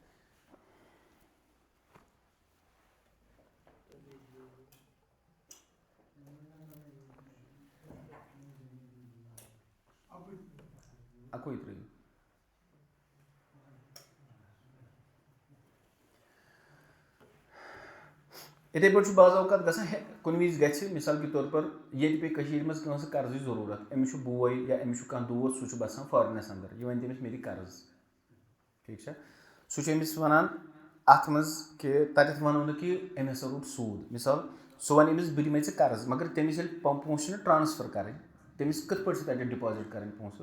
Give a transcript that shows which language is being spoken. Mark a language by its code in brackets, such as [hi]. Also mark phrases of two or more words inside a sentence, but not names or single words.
[ks] اَکوے ترٛٲیِو. یِتھٕے پٲٹھۍ چھُ بعض اوقات گژھان کُنہِ وِزِ گژھِ [ur] مِثال کے طور پر [ks] ییٚتہِ پیٚیہِ کٔشیٖرِ منٛز کٲنٛسہِ قرضٕچ ضروٗرت, أمِس چھُ بوے یا أمِس چھُ کانٛہہ دوس, سُہ چھُ بَسان فارِنَس اَندر, یہِ وَنہِ تٔمِس مےٚ دِ قرض ٹھیٖک چھا. سُہ چھُ أمِس وَنان اَتھ منٛز کہِ تَتٮ۪تھ وَنو نہٕ کہِ أمۍ ہسا روٚٹ سوٗد. مِثال سُہ وَنہِ أمِس بہٕ دِمے ژےٚ قرض, مگر تٔمِس ییٚلہِ پونٛسہٕ چھِنہٕ ٹرٛانسفر کَرٕنۍ, تٔمِس کِتھ پٲٹھۍ چھِ تَتٮ۪تھ ڈِپازِٹ کَرٕنۍ پونٛسہٕ.